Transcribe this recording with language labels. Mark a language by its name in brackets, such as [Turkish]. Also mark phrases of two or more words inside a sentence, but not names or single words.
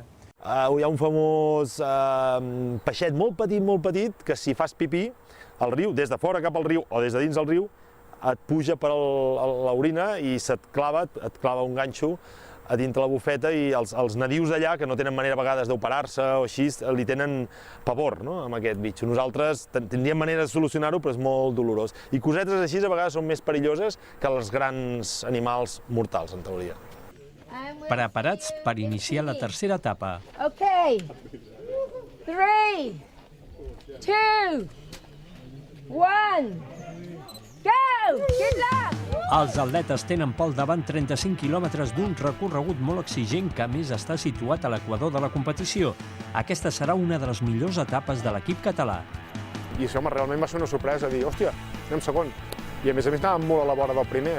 [Catalan] Hi ha un famós peixet molt petit, que si fas pipí al riu, des de fora cap al riu o des de dins del riu, et puja per l'orina i et clava un ganxo a dintre la bufeta, i els nadius d'allà, que no tenen manera a vegades d'operar-se o així, li tenen pavor, no?, amb aquest bitxo. Nosaltres tindríem manera de solucionar-ho, però és molt dolorós. I cosetes així a vegades són més perilloses que els grans animals mortals, en teoria. Preparats per iniciar la tercera etapa. [English] Ok, 3, 2, 1, go! Good luck! [Catalan] Els atletes tenen pel davant 35 quilòmetres d'un recorregut molt exigent que, a més, està situat a l'equador de la competició. Aquesta serà una de les millors etapes de l'equip català. I això realment va ser una sorpresa, dir, hòstia, anem segon. I a més anàvem molt a la vora del primer.